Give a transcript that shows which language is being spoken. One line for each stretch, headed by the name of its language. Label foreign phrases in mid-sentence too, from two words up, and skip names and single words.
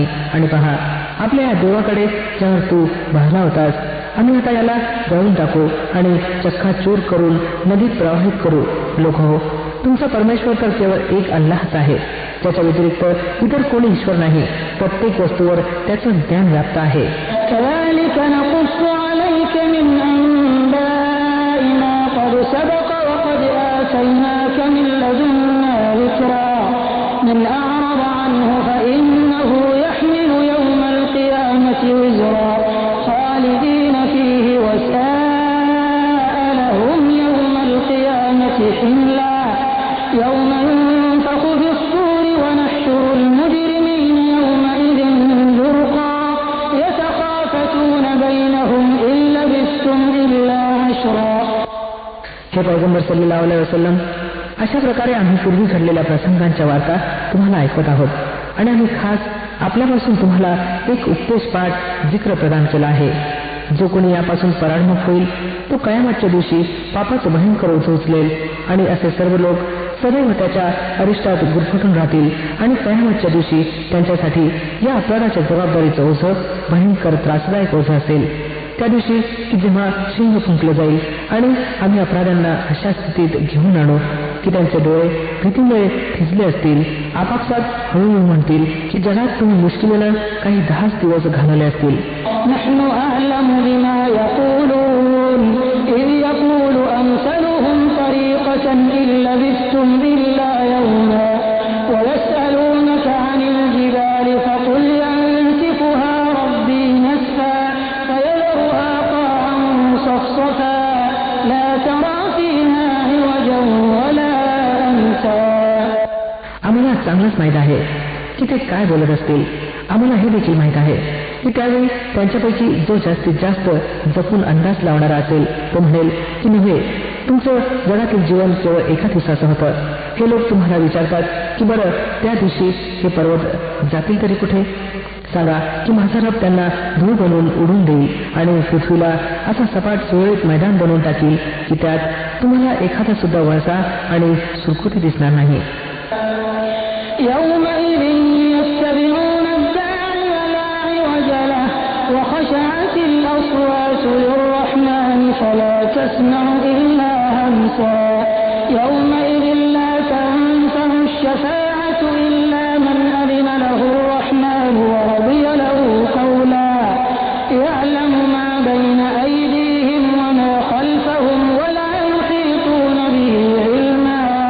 Marathi: आणि पहा, आपल्या या देवाकडे ज्यावर तू भाजला होतास, आम्ही आता याला जाळून टाकू आणि चक्काचूर करून नदीत प्रवाहित करू. लोक हो, तुमचा परमेश्वर तर केवळ एक अल्लाहच आहे, त्याच्या व्यतिरिक्त इतर कोणी ईश्वर नाही. प्रत्येक वस्तूवर त्याचं ज्ञान व्याप्त आहे.
Arabic: كذلك نقص عليك من أنباء ما قد سبق وقد آتيناك من لدنا ذكرا من أعرض عنه فإنه يحمل يوم القيامة وزرا خالدين فيه وساء لهم يوم القيامة حملا يوم ينفخ في الصور ونحشر المجرمين يومئذ زرقا يتخافتون بينهم إن لبثتم إلا عشرا.
Marathi: हे पैगंबर
Arabic: صلى الله عليه وسلم,
Marathi: अशा प्रकारे आम्ही पूर्वी घडलेल्या प्रसंगांच्या वार्ता तुम्हाला ऐकवत आहोत. आणि आम्ही खास आपल्यापासून तुम्हाला एक उपदेशपाठ जिक्र प्रदान केला आहे. जो कोणी यापासून पराडमुख होईल तो कयामतच्या दिवशी पापाचं भयंकर ओझं उचलेल. आणि असे सर्व लोक सदैव त्याच्या अरिष्टात गुरफटून राहतील. आणि कयामतच्या दिवशी त्यांच्यासाठी या अपराधाच्या जबाबदारीचं ओझं भयंकर त्रासदायक ओझं असेल. त्या दिवशी की जेव्हा शिंग फुंकलं जाईल आणि आम्ही अपराध्यांना अशा स्थितीत घेऊन आणू की त्यांचे डोळे भीतीमुळे थिजले असतील, आपापसात हळूहळू म्हणतील की जगात तुम्ही मुश्किलीनं काही 10 दिवस घालवले असतील.
Arabic: نحن أعلم بما يقولون إذ يقول أمثلهم طريقة إن لبثتم إلا يوما ويسألونك عن الجبال فقل ينسفها ربي نسفا فيذرها قاعا صفصفا لا ترى فيها عوجا ولا أمتا.
Marathi: आम्हाला चांगलंच माहीत आहे की ते काय बोलत असतील. आम्हाला हे देखील माहीत आहे की त्यावेळी त्यांच्यापैकी जो जास्तीत जास्त जपून अंदाज लावणारा असेल तो म्हणेल की नव्हे, तुमचं जगातील जीवन केवळ एका दिवसाचं होतं. हे लोक तुम्हाला विचारतात की बरं त्या दिवशी हे पर्वत जातील तरी कुठे? सांगा की माझा रब त्यांना धूळ बनवून उडून देईल आणि पृथ्वीला असं सपाट सुरळीत मैदान बनवून टाकील की त्यात तुम्हाला एखादा सुद्धा वळसा आणि सुरकुती दिसणार नाही.
Arabic: يومئذ يتبعون الداعي لا عوج له وخشعت الأصوات للرحمن فلا تسمع إلا همسا يومئذ لا تنفع الشفاعة إلا من أذن له الرحمن ورضي له قولا يعلم ما بين أيديهم وما خلفهم ولا يحيطون به علما